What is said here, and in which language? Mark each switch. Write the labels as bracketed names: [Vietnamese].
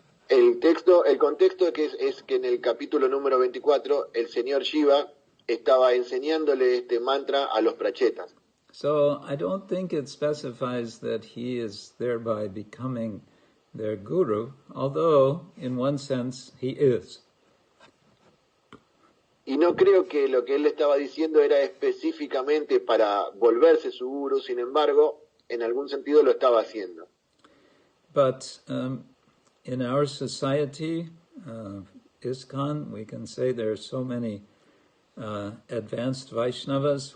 [Spanish] El contexto es que en el capítulo número 24, el señor Shiva estaba enseñándole este mantra a los prachetas. [English] So I don't think it specifies that he is thereby becoming their guru, although in one sense he is. [Spanish] Y no creo que lo que él estaba diciendo era específicamente para volverse su guru, sin embargo, en algún sentido lo estaba haciendo. [English] But in our society, ISKCON, we can say there are so many advanced Vaishnavas.